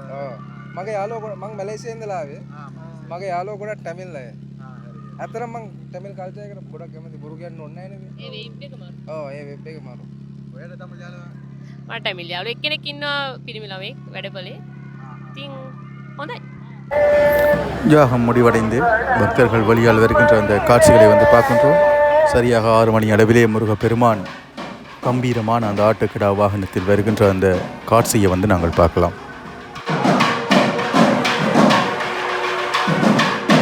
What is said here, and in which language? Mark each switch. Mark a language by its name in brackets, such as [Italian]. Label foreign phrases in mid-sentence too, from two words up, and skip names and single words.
[Sinhala] ඔව්. මගේ යාළුවා මම මැලේසියාවේ ඉඳලා ආවේ. මගේ යාළුවා ගොඩක් ටැමිල් අය. අතරම මම ටැමිල් කල්චර් එකට ගොඩක් කැමතියි. බොරු කියන්න ඕනේ නැහැ නේද? ඒ වෙබ් එක මාරු. ඔව් ඒ වෙබ් එක මාරු. ඔයාට තමිල් යාළුවා? මට ටැමිල් යාළුවෝ එක්කෙනෙක් ඉන්නවා පිරිමි ළමෙක් වැඩපොලේ. ඉතින් හොඳයි. [Tamil] யாகம் முடிவடைந்து பக்தர்கள் வழியால் வருகின்ற அந்த காட்சிகளை வந்து பார்க்கின்றோம். சரியாக 6 மணி அளவிலே முருகப்பெருமான் கம்பீரமான அந்த ஆட்டுக்கிடா வாகனத்தில் வருகின்ற அந்த காட்சியை வந்து நாங்கள் பார்க்கலாம்.